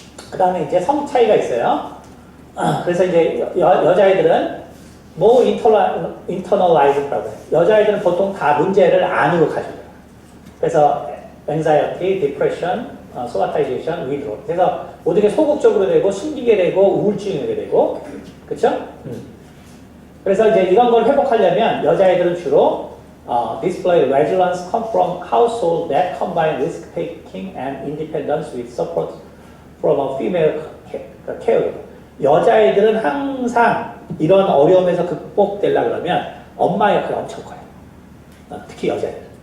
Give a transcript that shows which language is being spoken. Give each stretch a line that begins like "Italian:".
Korean: 그 다음에 이제 성 차이가 있어요. 그래서 이제 여자애들은
English: more internalized problem.
Korean: 여자애들은 보통 다 문제를 안으로 가져요. 그래서
English: anxiety, depression, somatization, withdrawal.
Korean: 그래서 모든 게 소극적으로 되고 숨기게 되고 우울증이 오게 되고, 그렇죠? 그래서 이제 이런 걸 회복하려면 여자애들은 주로
English: display resilience come from household that combine risk-taking and independence with support from a female caregiver.
Korean: 여자애들은 항상 이런 어려움에서 극복되려고 그러면 엄마 역할이 엄청 커요. 특히 여자애들.